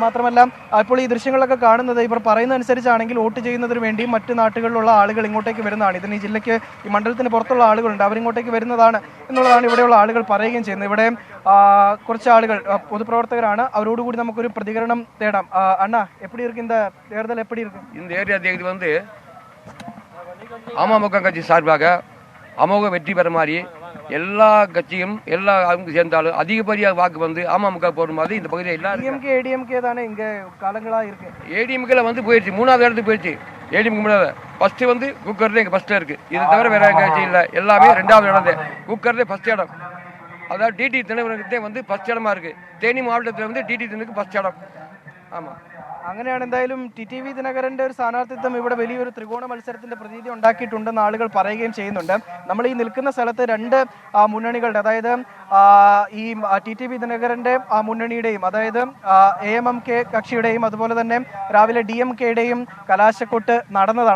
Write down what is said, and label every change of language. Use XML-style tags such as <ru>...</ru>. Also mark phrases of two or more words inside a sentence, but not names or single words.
<ml>മാത്രമല്ല ഇപ്പോൾ ഈ ദൃശ്യങ്ങളൊക്കെ കാണുന്നത് ഇവർ പറയുന്ന അനുസരിച്ചാണെങ്കിൽ വോട്ട് ചെയ്യുന്നതിന് വേണ്ടി മറ്റു നാട്ടുകളിലുള്ള ആളുകൾ ഇങ്ങോട്ടേക്ക് വരുന്നതാണ്. ഇതിന് ഈ ജില്ലയ്ക്ക്, ഈ മണ്ഡലത്തിന് പുറത്തുള്ള ആളുകളുണ്ട്, അവരിങ്ങോട്ടേക്ക് വരുന്നതാണ് എന്നുള്ളതാണ് ഇവിടെയുള്ള ആളുകൾ പറയുകയും ചെയ്യുന്നത്. ഇവിടെ കുറച്ച് ആളുകൾ പൊതുപ്രവർത്തകരാണ്, അവരോടുകൂടി നമുക്കൊരു പ്രതികരണം തേടാം.</ml> <ta>அண்ணா, எப்படி ഇருக்கு இந்த தேர்தல்? எப்படி இருக்கு இந்த ஏரியா தேர்தல் வந்து அமமுக கட்சி சார்பாக அமோக வெற்றி பெற மாதிரி எல்லா கட்சியும் எல்லா அவங்க சேர்ந்தாலும் அதிகப்படியாக வாக்கு வந்து அமமுக போடுற மாதிரி இந்த பகுதியில் எல்லாரும் ADMK தானே இங்க காலங்களா இருக்கு. ADMKல வந்து போயிடுச்சு, 3வது இடத்துக்கு போயிடுச்சு. ADMK மூணாவது, ஃபர்ஸ்ட் வந்து குக்கர்ல எங்க ஃபர்ஸ்ட்ல இருக்கு. இது தவிர வேற கட்சி இல்லை, எல்லாமே 2வது இடம் தான். குக்கர்ல ஃபர்ஸ்ட் இடம், அதாவது TTV தினகரனுக்கு வந்து ஃபர்ஸ்ட் இடமா இருக்கு. தேனி மாவட்டத்தில் வந்து TTV தினகரனுக்கு ஃபர்ஸ்ட் இடம். ஆமா,</ta> <ml>അങ്ങനെയാണ്. എന്തായാലും TTV ദിനകരന്റെ ഒരു സ്ഥാനാർത്ഥിത്വം ഇവിടെ വലിയൊരു ത്രികോണ മത്സരത്തിന്റെ പ്രതീതി ഉണ്ടാക്കിയിട്ടുണ്ടെന്ന് ആളുകൾ പറയുകയും ചെയ്യുന്നുണ്ട്. നമ്മൾ ഈ നിൽക്കുന്ന സ്ഥലത്ത് രണ്ട് മുന്നണികളുടെ, അതായത് ഈ TTV ദിനകരന്റെ മുന്നണിയുടെയും, അതായത് AMMK കക്ഷിയുടെയും, അതുപോലെ തന്നെ രാവിലെ DMKയുടെയും കലാശക്കൊട്ട് നടന്നതാണ്.</ml>